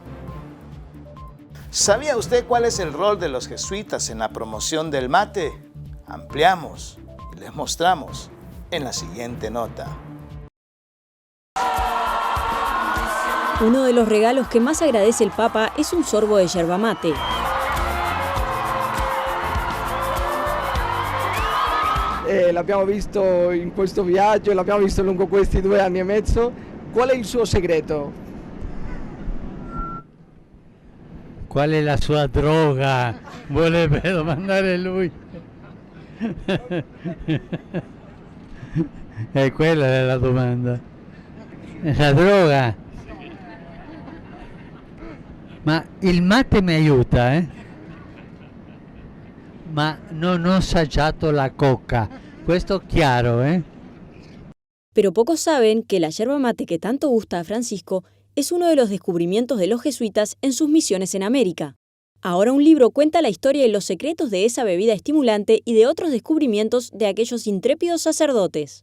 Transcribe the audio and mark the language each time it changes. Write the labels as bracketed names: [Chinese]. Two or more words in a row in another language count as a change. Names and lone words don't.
[Spanish] ¿Sabía usted cuál es el rol de los jesuitas en la promoción del mate? Ampliamos y les mostramos en la siguiente nota. Uno de los regalos que más agradece el Papa es un sorbo de yerba mate. [Italian] L'abbiamo visto in questo viaggio, l'abbiamo visto lungo questi 2 anni e mezzo. Qual è il suo segreto? Qual è la sua droga? Vuole domandare lui. È quella la domanda. La droga. Ma il mate mi aiuta, ma non ho assaggiato la coca. Questo chiaro, [Spanish] Pero pocos saben que la yerba mate que tanto gusta a Francisco es uno de los descubrimientos de los jesuitas en sus misiones en América. Ahora un libro cuenta la historia y los secretos de esa bebida estimulante y de otros descubrimientos de aquellos intrépidos sacerdotes.